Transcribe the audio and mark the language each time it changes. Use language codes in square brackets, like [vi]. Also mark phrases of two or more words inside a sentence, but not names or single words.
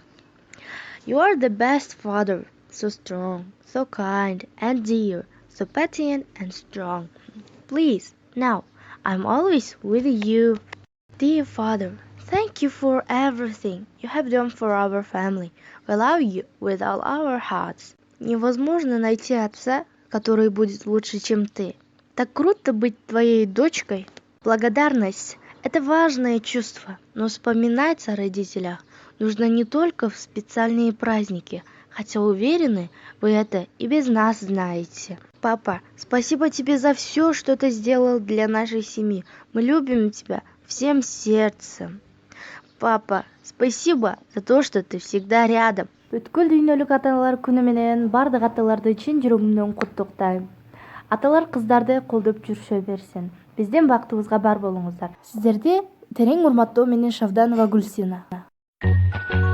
[en] You are the best father, so strong, so kind and dear, so patient and strong. Please, now, I'm always with you. Dear Father, thank you for everything you have done for our family. We love you with all our hearts. [ru] Невозможно найти отца, который будет лучше, чем ты. Так круто быть твоей дочкой. Благодарность – это важное чувство, но вспоминать о родителях нужно не только в специальные праздники, хотя уверены, вы это и без нас знаете. Папа, спасибо тебе за все, что ты сделал для нашей семьи. Мы любим тебя всем сердцем. Папа, спасибо за то, что ты всегда рядом. [ky] Бүткүл дүйнөлүк аталар күнү менен бардык аталарды чын жүрөгүмдөн куттуктайм. Аталар кыздарды колдоп жүрүшө берсин. Биздин бактыбызга бар болуңуздар. Сиздерди терең урматтоо менен Шавданова Гулсина.